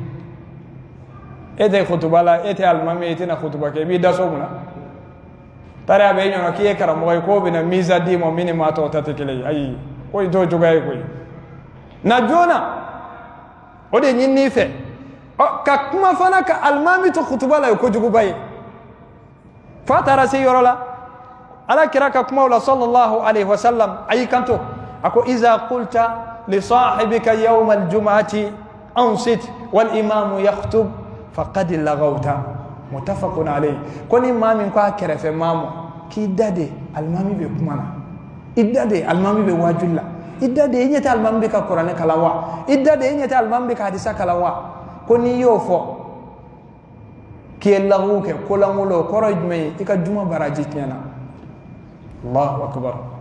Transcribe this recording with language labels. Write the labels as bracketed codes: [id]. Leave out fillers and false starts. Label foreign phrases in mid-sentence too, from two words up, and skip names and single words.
[bm] e tɛ kutuba la e tɛ alimami ye e tɛna kutuba kɛ i b'i da so mun na tari a bɛ e ɲɔgɔn k'i ye karamɔgɔ ye k'o bɛna misa d'i ma min ni maa tɔw ta tɛ kelen ye ayi ko in t'o cogoya ye koyi na joona o de ɲinini fɛ ka kuma fana ka alimami to kutuba la ye kojuguba ye fa taara se yɔrɔ la ala kira ka kumaw la [ar] صلى الله عليه وسلم [bm] a y'i kanto a ko [ar] إذا قلت لصاحبك يوم الجمعة أنصت والإمام يخطب فقد لغوت متفق عليه [bm] ko ni maa min ko a kɛrɛfɛ maa ma k'i da de alimami bɛ kuma na i da de alimami bɛ waajuli la i da de i ɲɛ tɛ alimami bɛ ka kuranɛ kalan wa i da de i ɲɛ tɛ alimami bɛ ka hadisa kalan wa ko n'i y'o fɔ k'i ye lagu kɛ kolankolon o kɔrɔ ye jumɛn ye i ka juma baraji tiɲɛna [ar] الله أكبر